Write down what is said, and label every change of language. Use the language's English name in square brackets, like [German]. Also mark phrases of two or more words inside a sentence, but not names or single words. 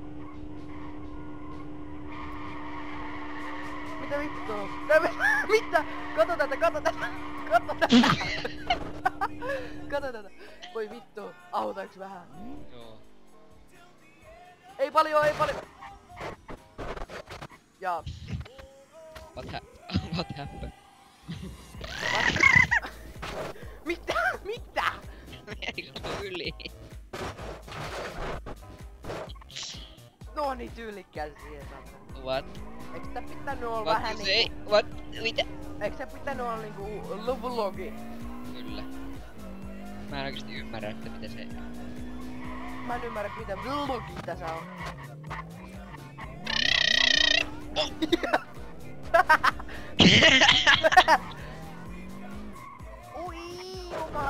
[Finnish] Mitä vittua? Mitä? Kato tätä! Kato tätä! Voi vittu, autaks vähän? Joo. Ei paljon! Ja... [English] What happened? [Finnish] Mitä? Eikö se ole yli? No niin tyylikkäästi siihen saatana. [English] What? [Finnish] Eiks tää pitänyt olla [English] What [Finnish] vähän [English] you say? [Finnish] niinku... [English] What? [Finnish] Mitä? Eiks tää pitänyt olla niinku vlogi? Kyllä. Mä en oikeesti ymmärrä, että mitä se... Mä en ymmärrä mitä vlogi tässä on. Ui, jumala.